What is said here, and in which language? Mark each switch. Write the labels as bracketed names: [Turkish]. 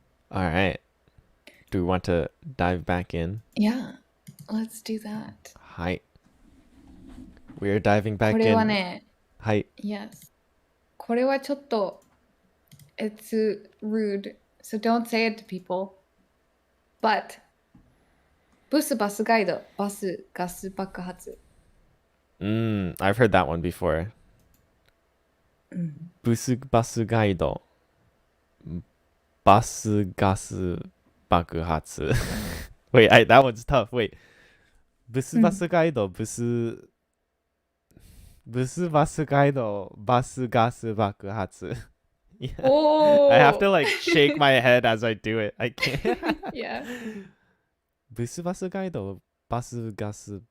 [English] All right. Do we want to dive back in? Yeah. Let's do that. Hi. We are diving back [Japanese] これは [English] in. [Japanese] ね、はい。 [English] Yes. [Japanese] これはちょっと [English] It's rude, so don't say it to people. But [Japanese] ブスバスガイド、バスガス爆発。 [English] I've heard that one before. [Japanese] ブスバスガイド、バスガス爆発。 [English] Wait, that one's tough. Wait. [Japanese] ブスバスガイド、ブスバスガイド、バスガス爆発。 [English] Yeah. Oh. I have to like shake my head as I do it. I can't. Yeah. [Japanese] ブスバスガイド、バスガス。